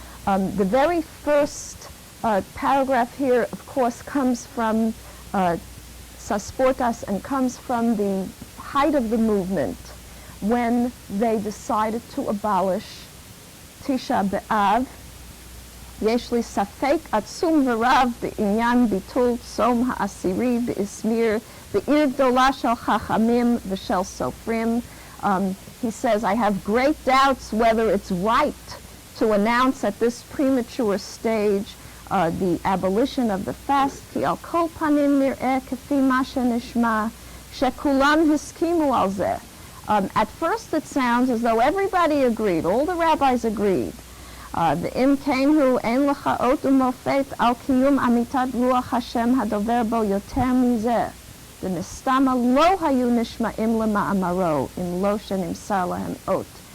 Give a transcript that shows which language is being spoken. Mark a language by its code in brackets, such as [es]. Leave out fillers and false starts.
[en] The very first paragraph here, of course, comes from Sasportas and comes from the height of the movement when they decided to abolish Tisha B'Av. [he] יש לי ספק עצום ורב בעניין ביטול צום העשירי באזמיר בעיר גדולה של חכמים ושל סופרים. [en] He says, I have great doubts whether it's right to announce at this premature stage the abolition of the fast, [he] כי על כל פנים נראה כפי מה שנשמע שכולם הסכימו על זה. [en] At first it sounds as though everybody agreed, all the rabbis agreed. [he] ואם כן הוא אין לך אות ומופת על קיום אמיתת רוח השם הדובר בו יותר מזה. ונסתמה לא היו נשמעים למאמרו אם לא שנמסר להם אות.